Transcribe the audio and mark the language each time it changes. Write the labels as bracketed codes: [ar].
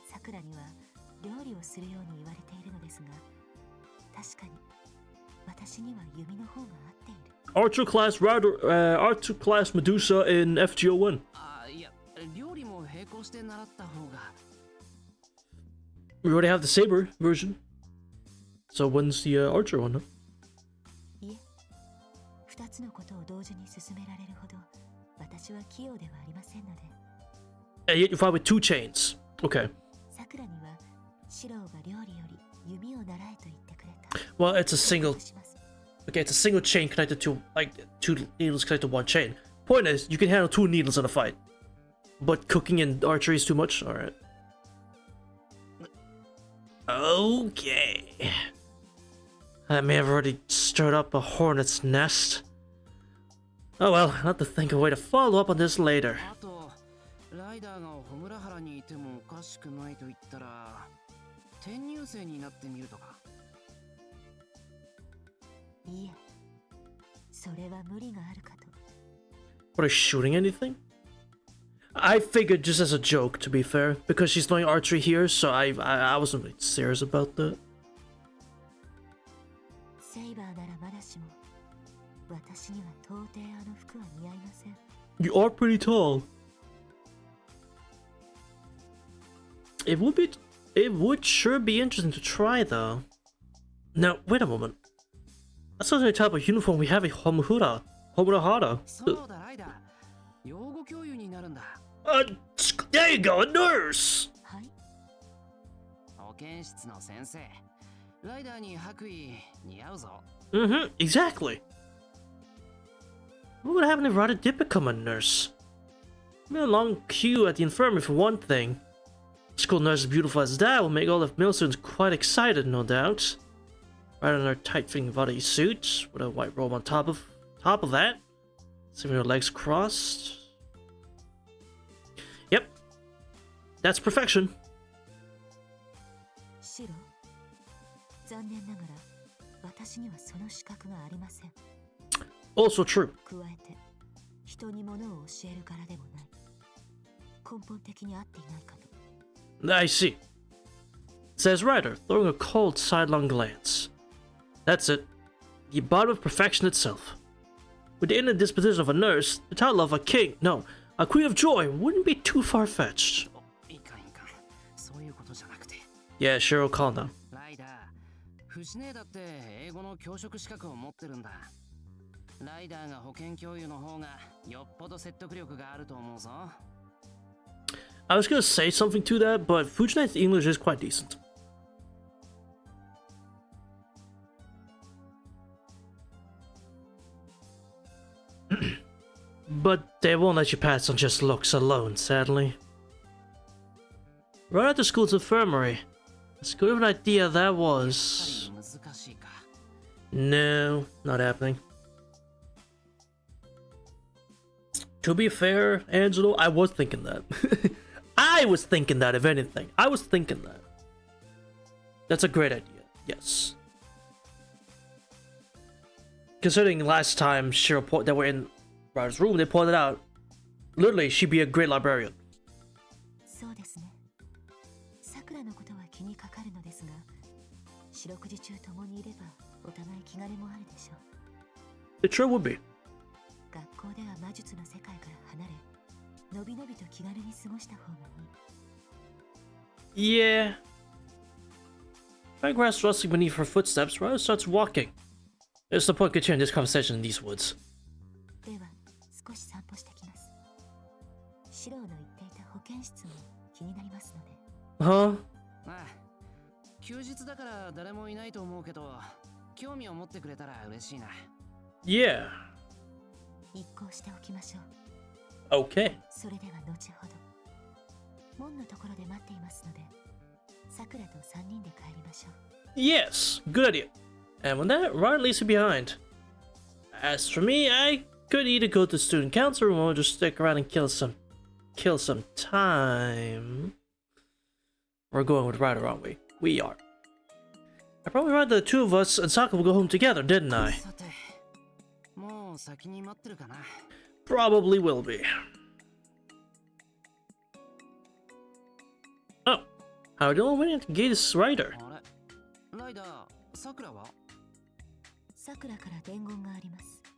[ja] さくらには料理をするように言われているのですが、確かに私には弓の方が合っている。 [en] Archer class Medusa in FGO1. [ja] あ、いや、料理も並行して習った方が。 [en] We already have the saber version. So when's the archer one? Huh? [ja] いえ、二つのことを同時に進められるほど私は器用ではありませんので。 [en] And yet you fight with 2 chains. Okay. [ja] さくらにはシローが料理より弓を習えと言ってくれた。 [en] Well, it's a single. [ja] します。 [en] Okay, it's a single chain connected to, like, 2 needles connected to 1 chain. Point is, you can handle 2 needles in a fight. But cooking and archery is too much? Alright. Okay. I may have already stirred up a hornet's nest. Oh well, I'll have to think of a way to follow up on this later. [ja] あと、ライダーが穂村原にいてもおかしくないと言ったら、転入生になってみるとか。いえ、それは無理があるかと。 [en] What, are you shooting anything? I figured just as a joke, to be fair, because she's doing archery here, so I wasn't really serious about that. [ja] セイバーならまだしも、私には到底あの服は似合いません。 [en] You are pretty tall. It would sure be interesting to try, though. Now, wait a moment. That's not the type of uniform we have in Homura Hara. [ja] そうだ、ライダー。養護教諭になるんだ。 [en] There you go, a nurse! [ja] はい。保健室の先生。ライダーに白衣似合うぞ。 [en] Mm-hmm, exactly. What would happen if Rada did become a nurse? A long queue at the infirmary for one thing. A school nurse as beautiful as that will make all the male students quite excited, no doubt. Right in her tight-fitting body suit, with a white robe on top of that. Sitting with her legs crossed. Yep. That's perfection. [ja] シロ、残念ながら私にはその資格がありません。 [en] Also true. [ja] 加えて人に物を教える柄でもない。根本的に合っていないかと。 [en] I see. Says Ryder, throwing a cold sidelong glance. That's it. The embodiment of perfection itself. With the inner disposition of a nurse, the title of a king, no, a queen of joy wouldn't be too far-fetched. [ja] いかんいかん。そういうことじゃなくて。 [en] Yeah, Cheryl, calm down. [ja] ライダー、フシネーだって英語の教職資格を持ってるんだ。ライダーが保健教諭の方がよっぽど説得力があると思うぞ。 [en] I was gonna say something to that, but Fujinai's English is quite decent. but they won't let you pass on just looks alone, sadly. Right at the school's infirmary. As good of an idea that was. [ja] 難しいか。 [en] No, not happening. To be fair, Angelo, I was thinking that. I was thinking that, if anything. I was thinking that. That's a great idea, yes. Considering last time they were in Ryder's room, they pointed out, literally, she'd be a great librarian. [ja] そうですね。さくらのことは気にかかるのですが、四六時中共にいればお互い気兼ねもあるでしょう。 [en] It sure would be. [ja] 学校では魔術の世界から離れ、のびのびと気軽に過ごした方がいい。 [en] Yeah. Find grass rustling beneath her footsteps, Ryder starts walking. There's no point continuing this conversation in these woods. [ja] では、少し散歩してきます。シローの言っていた保健室も気になりますので。 [en] Huh? [ja] ああ、休日だから誰もいないと思うけど、興味を持ってくれたら嬉しいな。 [en] Yeah. [ja] 一行しておきましょう。 [en] Okay. [ja] それでは後ほど。門のところで待っていますので、さくらと3人で帰りましょう。 [en] Yes, good idea. And with that, Ryder leaves you behind. As for me, I could either go to the student council room or just stick around and kill some time. We're going with Ryder, aren't we? We are. I probably read the two of us and Sokka will go home together, didn't I? [ja] さて、もう先に待ってるかな。 [en] Probably will be. Oh, how do we engage this Ryder? [ja] あれ、ライダー、さくらは？さくらから伝言があります。